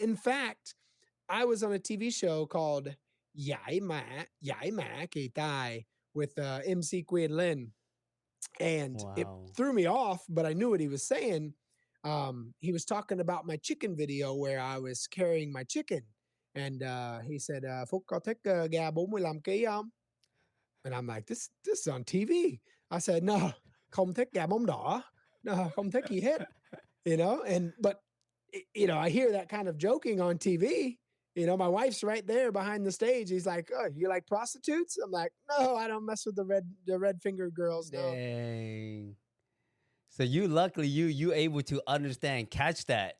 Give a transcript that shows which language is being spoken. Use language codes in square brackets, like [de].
[en] In fact, I was on a TV show called Yai Ma Kỳ Tai with MC Queen Lin, and it Wow. threw me off, but I knew what he was saying. He was talking about my chicken video where I was carrying my chicken, and he said, [vi] "Phúc có thích gà 45 kg không?" [en] And I'm like, this is on TV. [vi] I said, "No, không thích gà bóng đỏ. No, không thích gì hết." [en] But I hear that kind of joking on TV. My wife's right there behind the stage. He's like, "Oh, you like prostitutes?" I'm like, "No, I don't mess with the red fingered girls. No." Dang. So you luckily you able to understand, catch that.